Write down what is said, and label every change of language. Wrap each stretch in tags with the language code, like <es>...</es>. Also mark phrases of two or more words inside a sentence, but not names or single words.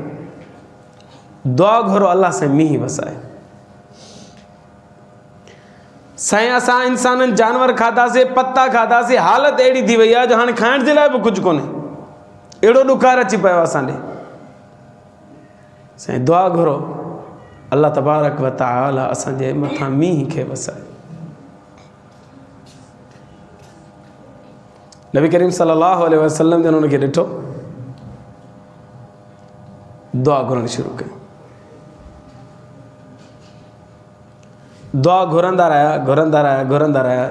<sd>दुआ घुरो अलाह साईं मींहुं वसाए। साईं असां इंसाननि जानवर खाधासीं, पता खाधासीं, हालत अहिड़ी थी वई आहे जो हाणे खाइण जे लाइ बि कुझु कोन्हे, अहिड़ो ॾुकार अची पियो आहे असांॾे। साईं दुआ घुरो अल्लाह</sd> <ar>تبارك وتعالى</ar> <sd>असांजे मथां मींहुं खे वसाए। नबी करीम</sd> <ar>صلى الله عليه وسلم</ar> <sd>जन हुनखे ॾिठो, दुआ घुरणु शुरू कयो। दुआ घुरंदा रहिया।</sd>